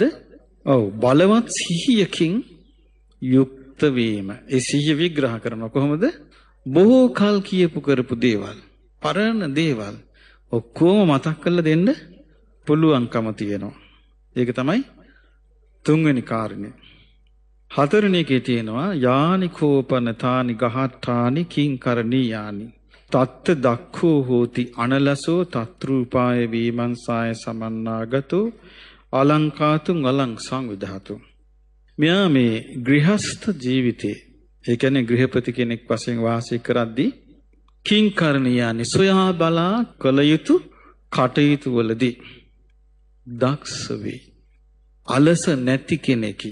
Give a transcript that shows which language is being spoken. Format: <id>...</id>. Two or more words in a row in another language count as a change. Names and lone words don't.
<si>ඔව් බලවත් සිහියකින් යුක්ත වීම. ඒ සිහිය විග්‍රහ කරනවා කොහොමද? බොහෝ කල් කියපු කරපු දේවල්, පරණ දේවල් ඔක්කොම මතක් කරලා දෙන්න පුළුවන්කම තියෙනවා. ඒක තමයි තුන්වෙනි කාරණේ. හතරවෙනි එකේ තියෙනවා</si> <pi>යානි කෝපන තානි ගහට්ටානි කිංකරණීයානි තත්ත දක්ඛෝ හෝති අනලසෝ තත්රූපාය වීමංසාය සමන්නාගතෝ අලංකාතුං අලං සංවිධාතු.</pi> <si>මෙයා මේ ගෘහස්ත ජීවිතේ ඒ කියන්නේ ගෘහපති කෙනෙක් වශයෙන් වාසය කරද්දී කිංකරණීයානි සොයා බලා කළ යුතු කටයුතු වලදී දක්ෂ වේ. අලස නැති කෙනෙකි.</si>